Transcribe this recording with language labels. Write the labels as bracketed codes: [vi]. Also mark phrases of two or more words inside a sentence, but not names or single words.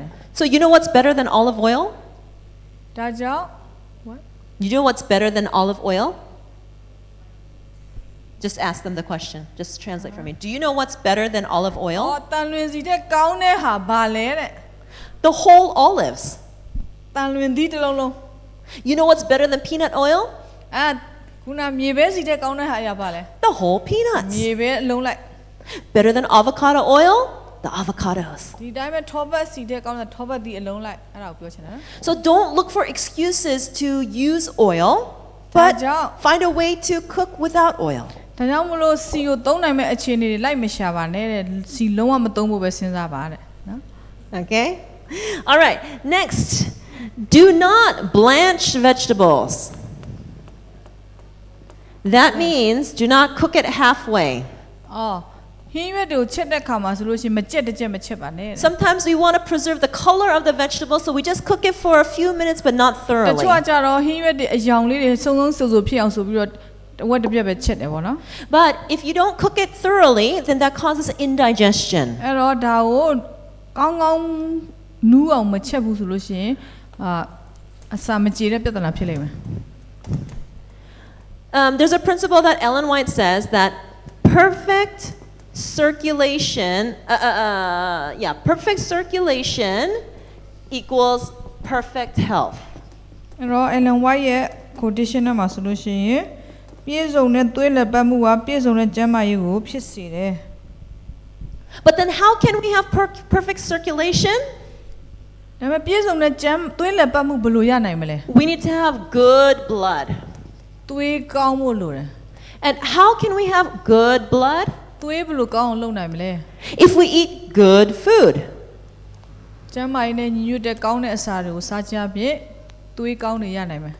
[en] So you know what's better than olive oil? [my] ဒါကြောင့် what [en] You know what's better than olive oil? Just ask them the question. Just translate for me. Do you know what's better than olive အော် oil? [my] တန်လွင်စီတဲ့ကောင်းတဲ့ဟာဘာလဲတဲ့ [en] The whole olives. [my] တန်လွင်သီးတစ်လုံးလုံး [en] You know what's better than peanut oil? [my] ခုနမြေပဲစီတဲ့ကောင်းတဲ့ဟာအရာဘာလဲ [en] The whole peanuts. [my] မြေပဲအလုံးလိုက် [en] Better than avocado oil? The avocados. [my] ဒီတိုင်းပဲထောပတ်စီတဲ့ကောင်းတဲ့ထောပတ်သီးအလုံးလိုက်အဲ့ဒါကိုပြောချင်တာနော် [en] So don't look for excuses to use oil, but find a way to cook without oil. [my] ဒါကြောင့်မလို့စီကိုသုံးနိုင်မဲ့အခြေအနေတွေလိုက်မရှာပါနဲ့တဲ့စီလုံးဝမသုံးဖို့ပဲစဉ်းစားပါတဲ့နော် [en] Okay? All right. Next, do not blanch vegetables. That means do not cook it halfway. [my] အော်ဟင်းရွက်တွေကိုချက်တဲ့ခါမှာဆိုလို့ရှိရင်မကြက်တစ်ကြက်မချက်ပါနဲ့ [en] Sometimes we want to preserve the color of the vegetable, so we just cook it for a few minutes but not တ thoroughly. [my] ချို့ကကြတော့ဟင်းရွက်တွေအယောင်လေးတွေစုံစုံဆူဖြစ်အောင်ဆိုပြီးတော့ဝက်တစ်ပြက်ပဲချက်တယ်ပေါ့နော် [en] But if you don't cook it thoroughly, then that causes indigestion. [my] အဲ့တော့ဒါကိုကောင်းကောင်းနူးအောင်မချက်ဘူးဆိုလို့ရှိရင်အစာမကြေတဲ့ပြဿနာဖြစ်လိမ့်မယ် [en] There's a principle that Ellen White says that perfect circulation, perfect circulation equals perfect health. [my] အဲ့တော့ Ellen White ရဲ့ quotation မှာဆိုလို့ရှိရင်ပြည့်စုံတဲ့သွေးလက်ပတ်မှုကပြည့်စုံတဲ့ကျန်းမာရေးကိုဖြစ်စေတယ် [en] But then how can we have perfect circulation? [my] ဒါပေမဲ့ပြည့်စုံတဲ့သွေးလက်ပတ်မှုဘယ်လိုရနိုင်မလဲ [en] We need to have good blood. [my] သွေးကောင်းဖို့လိုတယ် [en] And how can we have good blood? [my] သွေးဘယ်လိုကောင်းအောင်လုပ်နိုင်မလဲ [en] If we eat good food. [my] ကျန်းမာရေးနဲ့ညီညွတ်တဲ့ကောင်းတဲ့အစာတွေကိုစားကြဖြင့်သွေးကောင်းတွေရနိုင်မယ်